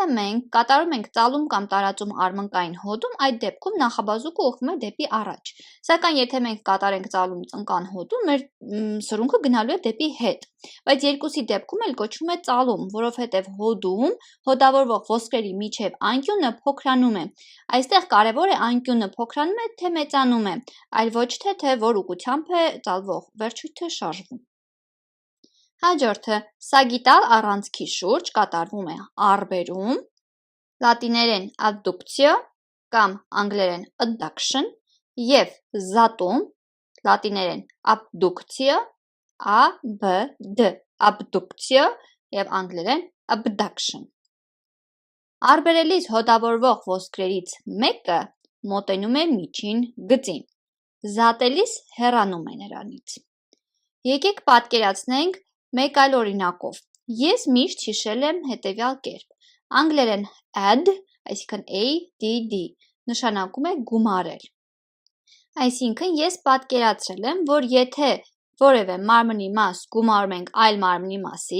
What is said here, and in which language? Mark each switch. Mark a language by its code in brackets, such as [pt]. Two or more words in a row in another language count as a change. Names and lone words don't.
[hy] մենք կատարում ենք ծալում կամ տարածում արմնկային հոդում, այդ դեպքում նախաբազուկը ուղղվում է դեպի առաջ, սակայն եթե մենք կատարենք ծալում ծնկան հոդում, մեր սրունքը գնալու է դեպի հետ, բայց երկուսի դեպքում էլ կոչվում է ծալում, որովհետև հոդում հոդավորվող ոսկրերի միջև անկյունը փոքրանում է, այստեղ կարևոր է անկյունը փոքրանում է, թե մեծանում է, այլ ոչ թե որ ուղղությամբ է ծալվող վերջույթը շարժվում։ Հաջորդը սագիտալ առանցքի շուրջ կատարվում է առբերում, լատիներեն adductio կամ անգլերեն adduction եւ զատում, լատիներեն abductio, ABD, abductio եւ անգլերեն abduction։ Առբերելիս հոդավորվող ոսկրերից մեկը մոտենում է միջին գծին, զատելիս հեռանում է նրանից։ Եկեք պատկերացնենք մեկ այլ օրինակով։ Ես միշտ հիշել եմ հետևյալ կերպ։ Անգլերեն add, այսինքն ADD, նշանակում է գումարել։ Այսինքն ես պատկերացրել եմ, որ եթե որևէ մարմնի մաս գումարում ենք այլ մարմնի մասի,